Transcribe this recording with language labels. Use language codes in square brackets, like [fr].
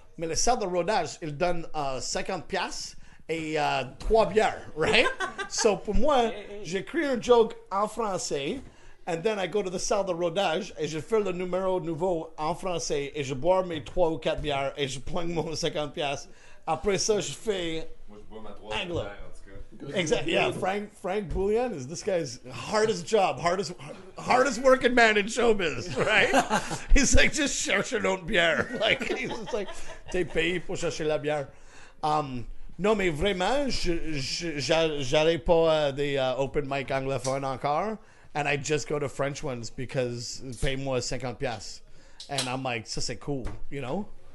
[fr] Mais les salles de rodage, ils donnent 50 piastres et 3 bières, right? So pour moi, j'écris un joke en français, [en] and then I go to [fr] the salle de rodage et je fais le numéro nouveau en français et je bois mes 3 ou 4 bières et je plonge mon 50 piastres. Après ça, je fais Moi, je bois ma troisième [en] Anglo. [fr] bière, en tout cas. [en] Exactly. Yeah, Frank Boulian is this guy's hardest job, hardest working man in showbiz, right? He's like, just [fr] cherche un autre bière. [en] Like he's just like, [fr] t'es payé pour chercher la bière. Non, mais vraiment, j'allais pas à des open mic anglophones encore, [en] and I just go to French ones because [fr] paye-moi 50 piastres. [en] And I'm like, [fr] ça c'est cool, [en] you know?